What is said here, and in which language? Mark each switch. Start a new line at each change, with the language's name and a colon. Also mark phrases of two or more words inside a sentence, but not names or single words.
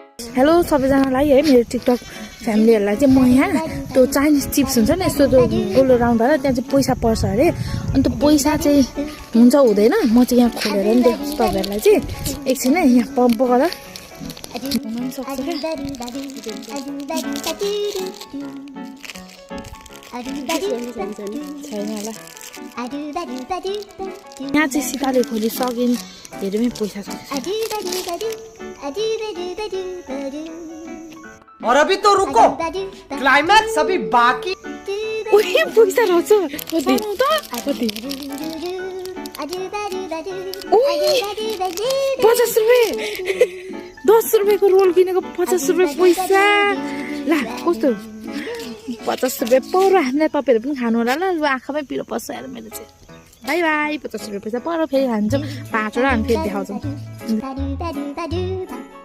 Nepali: हेलो सबैजनालाई है मेरो टिकटक फ्यामिलीहरूलाई चाहिँ म यहाँ त्यो चाइनिज चिप्स हुन्छ नि यस्तो त्यो गोलो राउन्ड भएर त्यहाँ चाहिँ पैसा पर्छ अरे अनि त्यो पैसा चाहिँ हुन्छ हुँदैन म चाहिँ यहाँ खोलेर नि देखाउँछु तपाईँहरूलाई चाहिँ एकछिन है यहाँ पम्प गरेर हुन पनि सक्छ छैन होला यहाँ चाहिँ सीताले खोली सकिन् धेरैमै पैसा छ
Hindi: और अभी तो रुको क्लाइमैक्स अभी बाकी
Nepali: पैसा रहेछ कति 50 रुपियाँ 10 रुपियाँको रोल किनेको 50 रुपियाँ पैसा ला कस्तो 50 रुपियाँ पर हामीलाई तपाईँहरू पनि खानु होला ल आँखामै पिरो पर्छ यार मेरो चाहिँ बाई बाई 50 रुपियाँ पैसा पर फेरि खान्छौँ 5 वटा हामी फेरि देखाउँछौँ